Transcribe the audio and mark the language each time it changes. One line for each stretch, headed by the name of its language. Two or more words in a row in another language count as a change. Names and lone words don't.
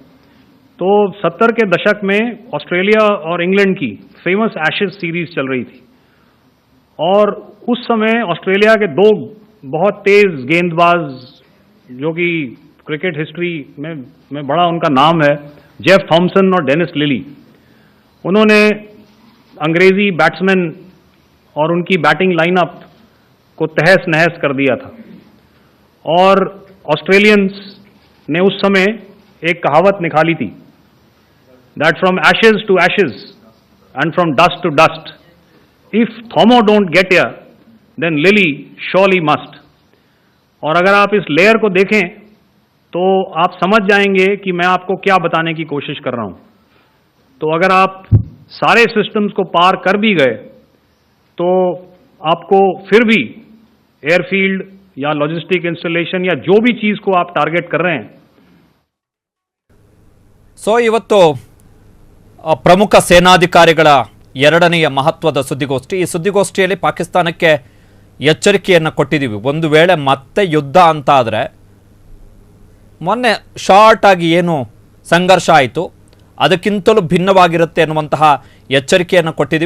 Hindi: तो 70 के दशक में ऑस्ट्रेलिया और इंग्लैंड की
English: famous Ashes series
Hindi: चल रही थी, और उस समय ऑस्ट्रेलिया के दो बहुत तेज गेंदबाज, जो कि
English: cricket history
Hindi: में बड़ा उनका नाम है, जेफ थॉमसन और डेनिस लिली, उन्होंने अंग्रेजी बैट्समैन और उनकी
English: batting lineup
Hindi: को तहस नहस कर दिया था. और ऑस्ट्रेलियंस ने उस समय एक कहावत निकाली थी,
English: that from Ashes to Ashes and from dust to dust, if Thommo don't get here then Lillee surely must.
Hindi: और अगर आप इस लेयर को देखें तो आप समझ जाएंगे कि मैं आपको क्या बताने की कोशिश कर रहा हूं. तो अगर आप सारे सिस्टम्स को पार कर भी गए तो आपको फिर भी एयरफील्ड या
English: logistic installation
Hindi: या जो भी चीज को आप टारगेट कर रहे हैं.
Kannada: ಸೊ ಇವತ್ತು ಪ್ರಮುಖ ಸೇನಾಧಿಕಾರಿಗಳ ಎರಡನೆಯ ಮಹತ್ವದ ಸುದ್ದಿಗೋಷ್ಠಿ. ಈ ಸುದ್ದಿಗೋಷ್ಠಿಯಲ್ಲಿ ಪಾಕಿಸ್ತಾನಕ್ಕೆ ಎಚ್ಚರಿಕೆಯನ್ನು ಕೊಟ್ಟಿದ್ದೀವಿ. ಒಂದು ವೇಳೆ ಮತ್ತೆ ಯುದ್ಧ ಅಂತ ಆದರೆ, ಮೊನ್ನೆ ಶಾರ್ಟ್ ಆಗಿ ಏನು ಸಂಘರ್ಷ ಆಯಿತು ಅದಕ್ಕಿಂತಲೂ ಭಿನ್ನವಾಗಿರುತ್ತೆ ಅನ್ನುವಂತಹ ಎಚ್ಚರಿಕೆಯನ್ನು ಕೊಟ್ಟಿದ್ದೀವಿ.